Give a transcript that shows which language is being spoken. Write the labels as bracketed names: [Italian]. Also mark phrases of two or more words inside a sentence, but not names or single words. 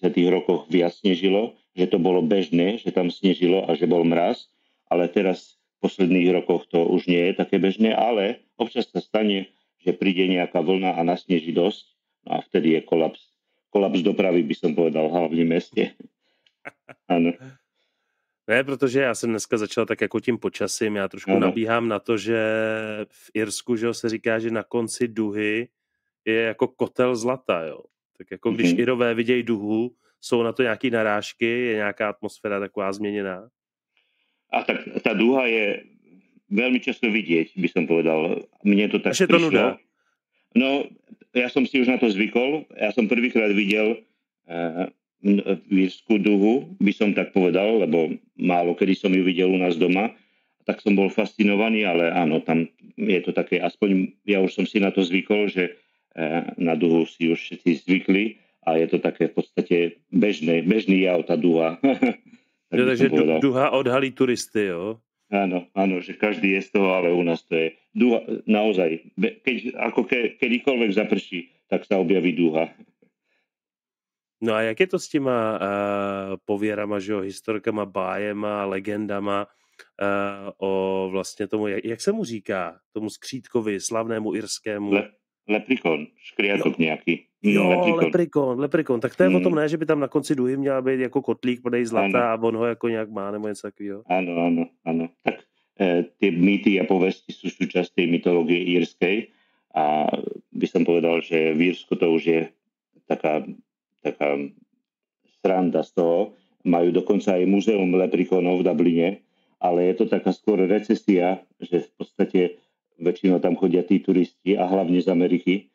[Slovak] rokoch viac snežilo, že to bolo bežné, že tam snežilo a že bol mraz, ale teraz v posledných rokoch to už nie je také bežné, ale občas sa stane, že príde nejaká vlna a nasneží dosť, no a vtedy je kolaps dopravy, by som povedal, v hlavním meste. Áno. [Czech] Ne, protože já jsem dneska začal tak jako tím počasím, já trošku nabíhám na to, že v Irsku, že se říká, že na konci duhy je jako kotel zlata, jo. Tak jako když Irové vidějí duhu, jsou na to nějaký narážky, je nějaká atmosféra taková změněná? [Slovak] A tak tá duha je veľmi často vidieť, by som povedal. Mne to tak prišlo. To nuda. No, ja som si už na to zvykol. Ja som prvýkrát videl v Írsku duhu, by som tak povedal, lebo málo kedy som ju videl u nás doma. Tak som bol fascinovaný, ale áno, tam je to také, aspoň ja už som si na to zvykol, že na duhu si už všetci zvykli a je to také v podstate bežný jav, tá duha. [Czech] Takže duha odhalí turisty, jo? [Slovak] Áno, že každý je z toho, ale u nás to je duha, naozaj, kedykoľvek zaprší, tak sa objaví duha. [Czech] No a jak je to s těma pověrama, že jo, historkama, bájema, legendama o vlastně tomu, jak se mu říká, tomu skřítkovi, slavnému irskému? [Slovak] Leprikon, škriatok nejaký. [Czech] Jo, Leprechaun. Leprechaun. Tak to je o tom, ne, že by tam na konci duhy měla být jako kotlík plnej zlata [Slovak] Áno, [Czech] a on ho jako nějak má, nebo něco takového. [Slovak] áno. Tak tie mýty a povesti sú súčasť tej mytológie írskej a by som povedal, že v Írsku to už je taká sranda z toho. Majú dokonca aj múzeum leprechaunnov v Dubline, ale je to taká skôr recesia, že v podstate väčšinou tam chodia tí turisti a hlavne z Ameriky.